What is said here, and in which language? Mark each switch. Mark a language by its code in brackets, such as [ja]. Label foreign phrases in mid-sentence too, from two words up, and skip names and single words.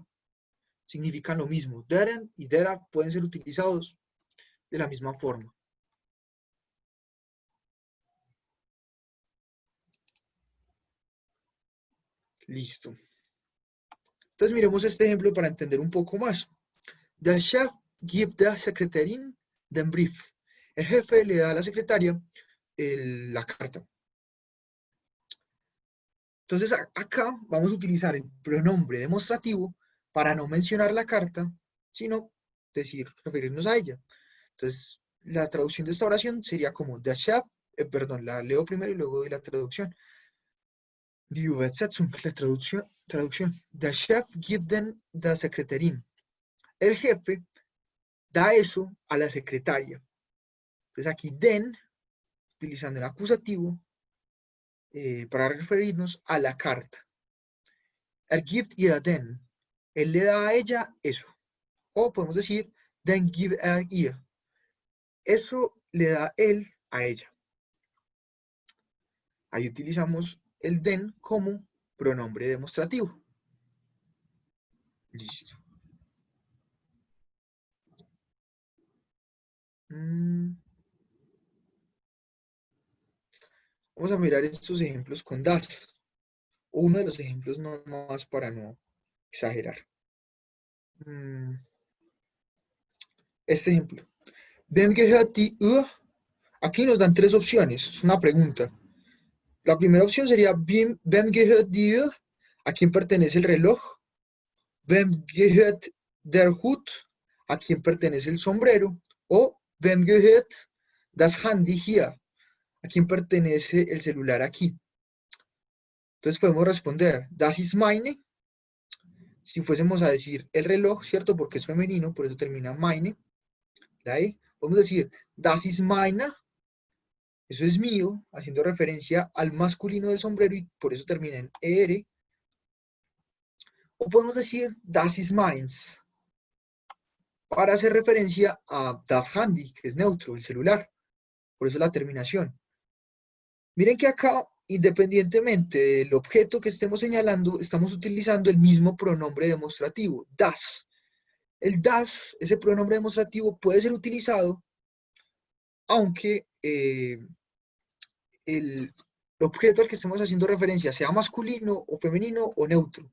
[es] Significan lo mismo. Deren y derar pueden ser utilizados de la misma forma. Listo. Entonces miremos este ejemplo para entender un poco más. [de] Der Chef gibt der Sekretärin den Brief. [es] El jefe le da a la secretaria la carta. Entonces acá vamos a utilizar el pronombre demostrativo para no mencionar la carta, sino referirnos a ella. Entonces la traducción de esta oración sería como [de] der Chef, [es] perdón, la leo primero y luego doy la traducción. [de] Die Übersetzung, [es] la traducción. [de] Der Chef gibt den der Sekretärin. [es] El jefe da eso a la secretaria. Entonces aquí den, utilizando el acusativo, para referirnos a la carta. [de] Er gibt ihr den. [es] Él le da a ella eso. O podemos decir, [de] den gibt er ihr. [es] Eso le da él a ella. Ahí utilizamos el den como pronombre demostrativo. Listo. Vamos a mirar estos ejemplos con das. Uno de los ejemplos nomás para no exagerar. Este ejemplo. [de] Wem gehört die Uhr? [es] Aquí nos dan tres opciones. Es una pregunta. La primera opción sería [de] wem gehört die Uhr? [es] ¿A quién pertenece el reloj? [de] Wem gehört der Hut? [es] ¿A quién pertenece el sombrero? [de] O wem gehört das Handy hier? [es] ¿A quién pertenece el celular aquí? Entonces podemos responder [de] das ist meine. [es] Si fuésemos a decir el reloj, ¿cierto? Porque es femenino, por eso termina meine. La E. Podemos decir [de] das ist meiner. [es] Eso es mío, haciendo referencia al masculino del sombrero y por eso termina en ER. O podemos decir [de] das ist meins, [es] para hacer referencia a [de] das Handy, [es] que es neutro, el celular. Por eso la terminación. Miren que acá, independientemente del objeto que estemos señalando, estamos utilizando el mismo pronombre demostrativo, das. El das, ese pronombre demostrativo, puede ser utilizado aunque el objeto al que estemos haciendo referencia sea masculino o femenino o neutro.